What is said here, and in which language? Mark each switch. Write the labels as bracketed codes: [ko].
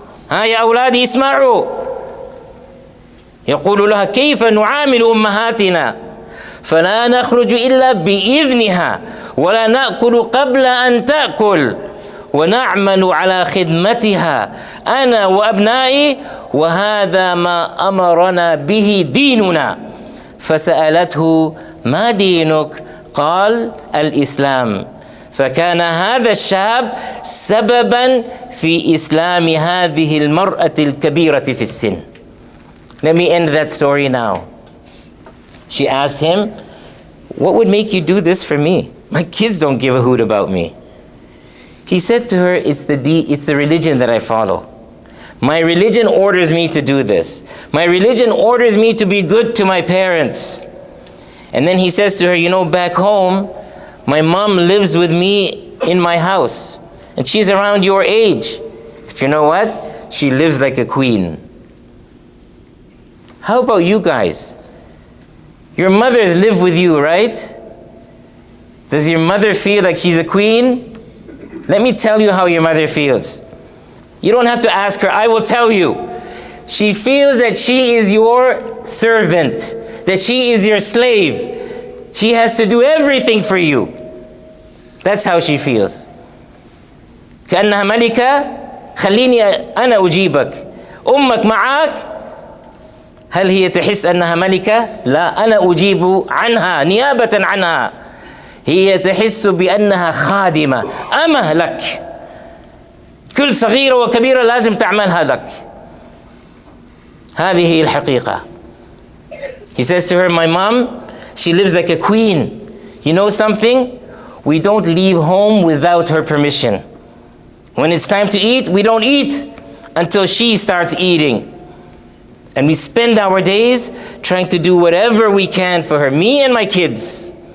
[ar] ها يا أولادي اسمعوا يقول لها كيف نعامل أمهاتنا فلا نخرج إلا بإذنها ولا نأكل قبل أن تأكل ونعمل على خدمتها أنا وأبنائي وهذا ما أمرنا به ديننا. فسألته ما دينك؟ قال الإسلام. فكان هذا الشاب سببا في إسلام هذه المرأة الكبيرة في السن. [en] Let me end that story now. She asked him, what would make you do this for me? My kids don't give a hoot about me. He said to her, it's the religion that I follow. My religion orders me to do this. My religion orders me to be good to my parents. And then he says to her, you know, back home, my mom lives with me in my house. And she's around your age. But you know what? She lives like a queen. How about you guys? Your mothers live with you, right? Does your mother feel like she's a queen? Let me tell you how your mother feels. You don't have to ask her, I will tell you. She feels that she is your servant, that she is your slave. She has to do everything for you. That's how she feels. [ar] كأنها ملكة خليني أنا أجيبك. أمك معك، هل هي تحس أنها ملكة؟ لا، أنا أجيب عنها نيابة عنها. هي تحس بأنها خادمة، أمة لك. كل صغيرة وكبيرة لازم تعملها لك. هذه هي الحقيقة. [en] He says to her, my mom, she lives like a queen. You know something? We don't leave home without her permission. When it's time to eat, we don't eat until she starts eating. And we spend our days trying to do whatever we can for her, me and my kids.